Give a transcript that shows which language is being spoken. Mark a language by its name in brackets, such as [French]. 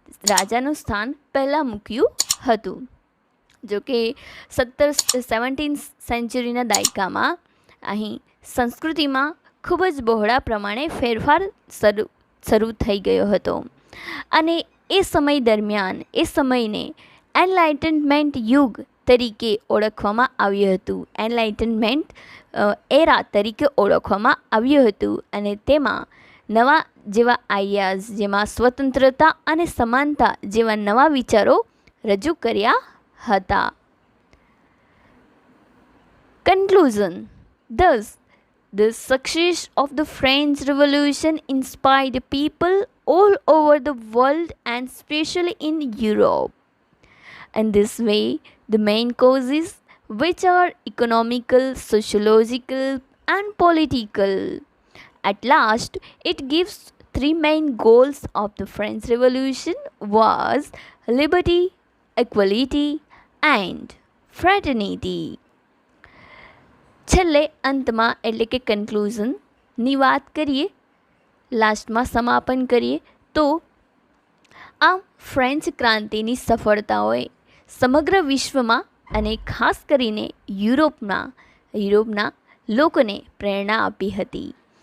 [Gujarati] રાજાનું સ્થાન પહેલાં મૂક્યું હતું. જો કે 17th સેન્ચુરીના દાયકામાં અહીં સંસ્કૃતિમાં ખૂબ જ બહોળા પ્રમાણે ફેરફાર શરૂ થઈ ગયો હતો અને એ સમય દરમિયાન એ સમયને એનલાઇટનમેન્ટ યુગ તરીકે ઓળખવામાં આવ્યું હતું. એનલાઇટનમેન્ટ એરા તરીકે ઓળખવામાં આવ્યું હતું અને તેમાં નવા જેવા આઈડિયાઝ, જેમાં સ્વતંત્રતા અને સમાનતા જેવા નવા વિચારો રજૂ કર્યા હતા. [English] Conclusion. Thus, the success of the French Revolution inspired people all over the world and especially in Europe. In this way, the main causes, which are economical, sociological, and political. At last, it gives three main goals of the French Revolution was liberty, equality, and fraternity. [Gujarati] છેલ્લે અંતમાં એટલે કે કન્ક્લુઝનની વાત કરીએ, લાસ્ટમાં સમાપન કરીએ, તો આ ફ્રેન્ચ ક્રાંતિની સફળતાઓએ સમગ્ર વિશ્વમાં અને ખાસ કરીને યુરોપના લોકોને પ્રેરણા આપી હતી.